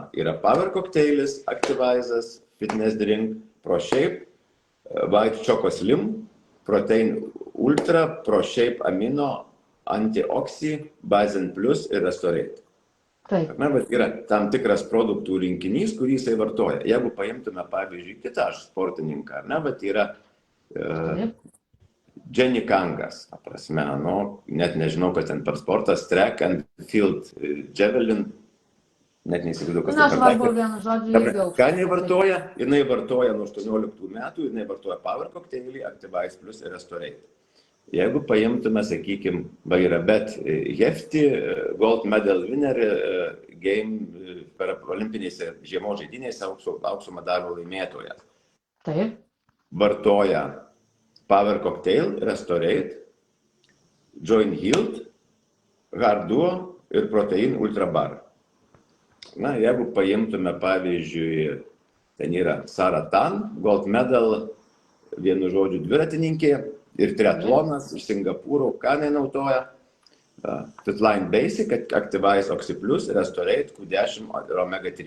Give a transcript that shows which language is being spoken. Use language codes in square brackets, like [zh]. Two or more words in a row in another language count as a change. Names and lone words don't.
[lt] Yra Power Cocktailis, Activizas, Fitness Drink, ProShape, White Choco Slim, Protein Ultra, ProShape Amino, Antioxy, Bazen Plus ir Restorate. Yra tam tikras produktų rinkinys, kurį jisai vartoja. Jeigu paimtume, pavyzdžiui, kitą sportininką, yra Jenny Kangas, prasme, net nežinau, kas ten per sportas, [en] track and field javelin, [lt] net neįsivaizduoju, kas ten per tai. Ką jinai vartoja? Jinai vartoja nuo 18 metų, jinai vartoja Power Cocktailį, Activize Plus ir Restorate. Jeigu paimtume, sakykime, yra Bet Hefti, [en] Gold Medal Winner Game [lt] per olimpinėse žiemos žaidynėse aukso medalio laimėtojas. Taip. Vartoja Power Cocktail, Restorate, Join Healed, Hard Duo ir Protein Ultra Bar. Jeigu paimtume, pavyzdžiui, ten yra Saratan, [en] Gold Medal, [lt] vienu žodžiu, dviratininkė, ir triatlonas iš Singapūro, ką nenaudoja, Fitline Basic, Activize Oxy Plus, Restorate, Q10 ir Omega 3.